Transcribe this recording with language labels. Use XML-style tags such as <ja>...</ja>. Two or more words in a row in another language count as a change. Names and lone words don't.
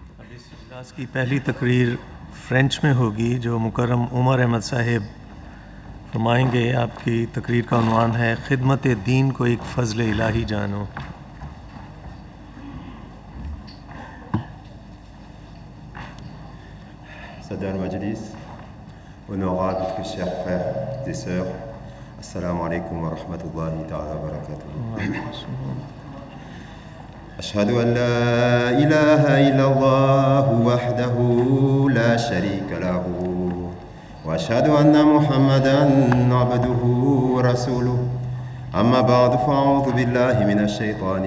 <ur>اس اجلاس کی پہلی تقریر فرنچ میں ہوگی جو مکرم عمر احمد صاحب فرمائیں گے. آپ کی تقریر کا عنوان ہے خدمت دین کو ایک فضل الٰہی جانو.</ur> <fr>Sadar Majlis, honorables chers frères et sœurs,</fr> <ar>السلام عليكم ورحمة الله تعالى وبركاته. أشهد أن لا إله إلا الله وحده لا شريك له وأشهد أن محمدًا عبده ورسوله أما بعد فأعوذ بالله من الشيطان</ar>